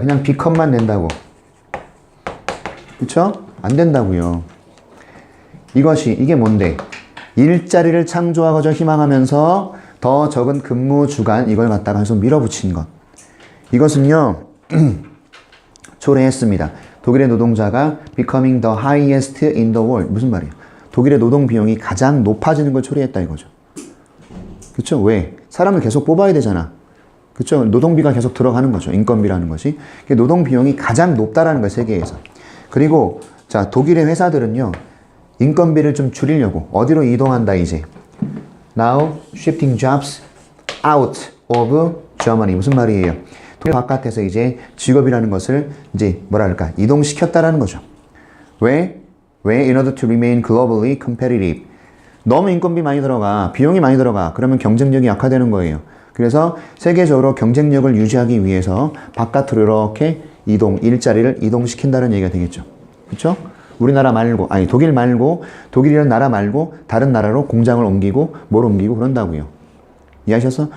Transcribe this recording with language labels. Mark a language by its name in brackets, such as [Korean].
[Korean] 그냥 B컷만 낸다고. 그쵸? 안 된다고요. 이게 뭔데? 일자리를 창조하고자 희망하면서 더 적은 근무 주간, 이걸 갖다가 계속 밀어붙인 것. 이것은요, 초래했습니다. 독일의 노동자가 [English] becoming the highest in the world. [Korean] 무슨 말이에요? 독일의 노동 비용이 가장 높아지는 걸 초래했다 이거죠. 그쵸? 왜? 사람을 계속 뽑아야 되잖아. 그쵸? 노동비가 계속 들어가는 거죠. 인건비라는 것이. 노동 비용이 가장 높다라는 거예요, 세계에서. 그리고, 자, 독일의 회사들은요, 인건비를 좀 줄이려고 어디로 이동한다 이제. [English] Now shifting jobs out of Germany. [Korean] 무슨 말이에요? 독일 바깥에서 이제 직업이라는 것을 이제 뭐랄까 이동시켰다라는 거죠. 왜? [English] In order to remain globally competitive. [Korean] 너무 인건비 많이 들어가, 비용이 많이 들어가. 그러면 경쟁력이 약화되는 거예요. 그래서 세계적으로 경쟁력을 유지하기 위해서 바깥으로 이렇게 일자리를 이동시킨다는 얘기가 되겠죠. 그렇죠? 우리나라 말고, 아니 독일 말고, 독일이라는 나라 말고 다른 나라로 공장을 옮기고 뭘 옮기고 그런다고요. 이해하셨어?